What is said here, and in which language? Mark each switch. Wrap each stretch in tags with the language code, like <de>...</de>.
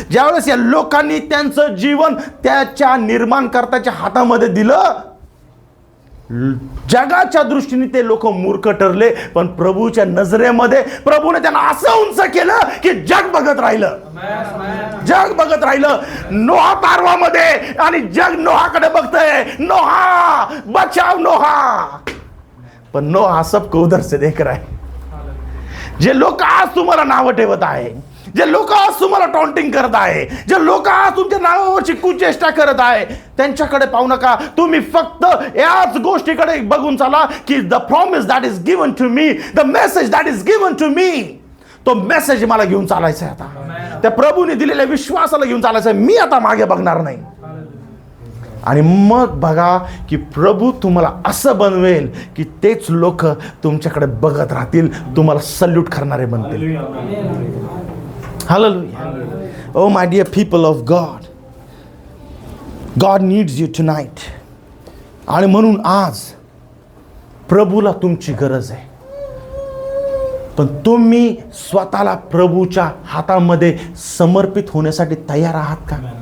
<mr>ज्यावेळेस या लोकांनी त्यांचं जीवन त्याच्या निर्माणकर्त्याच्या हातामध्ये दिलं, जगाच्या दृष्टीने ते लोक मूर्ख ठरले, पण प्रभूच्या नजरेमध्ये प्रभूने त्यांना असं उंच केलं की जग बघत राहिलं. जग बघत राहिलं. नोहा तारवामध्ये आणि जग नोहाकडे बघतंय.</mr> <hi>नोहा बचाव, नोहा. पण नोहा सबको उधर से देख रहा है.</hi> <mr>जे लोक आज तुम्हाला नावं ठेवत आहे, जे लोक आज तुम्हाला टॉन्टिंग करत आहे, जे लोक आज तुमच्या नावावरची कुचेष्टा करत आहे, त्यांच्याकडे पाहू नका. तुम्ही फक्त याच गोष्टीकडे बघून चाला की</mr> <en>the promise that is given to me,</en> <mr>the message that is given to मी, तो मेसेज मला घेऊन चालायचा आहे. आता त्या प्रभूने दिलेल्या विश्वासाला घेऊन चालायचं आहे. मी आता मागे बघणार नाही. आणि मग बघा की प्रभू तुम्हाला असं बनवेल की तेच लोक तुमच्याकडे बघत राहतील, तुम्हाला सल्यूट करणारे बनतील. Hallelujah.</mr> <en>Oh my dear people of God, God needs you tonight.</en> <mr>आणि म्हणून आज प्रभूला तुमची गरज आहे. पण तुम्ही स्वतःला प्रभूच्या हातामध्ये समर्पित होण्यासाठी तयार आहात का?</mr>